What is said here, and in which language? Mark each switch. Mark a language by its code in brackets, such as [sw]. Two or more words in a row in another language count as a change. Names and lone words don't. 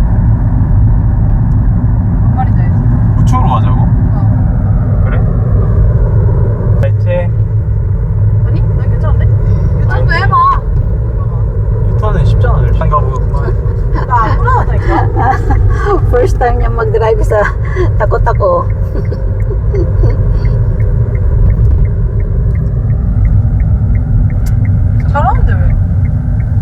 [ko] 뭔 말인지 알지? 우측으로 가자고? 어. 그래? 됐지? 아니? 나 괜찮은데? 유튜브 해봐. 유턴은 쉽잖아. 일단 가보겠구만. 나안 불안하다니까? [en] First time [tl] niya mag-drive sa tako-tako. [ko] 잘하는데 왜?